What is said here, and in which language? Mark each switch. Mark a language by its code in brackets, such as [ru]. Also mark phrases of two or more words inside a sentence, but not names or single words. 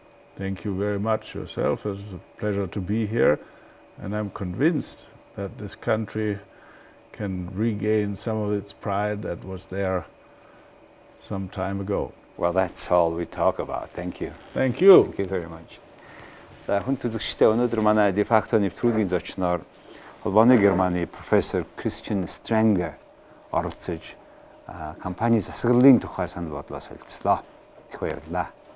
[en] Thank you very much yourself. It was a pleasure to be here, and I'm convinced that this country can regain some of its pride that was there some time ago. Well, that's all we talk about. Thank you. Thank you. Thank you very much. [mn] За хүн төлөвчтэй өнөөдөр манай дефакто нэвтрүүлгийн зочноор Холбооны Германы профессор Кристиан Штренгер оролцож компани засаглалын тухай санал бодлоо солилцлоо. Их баярлалаа.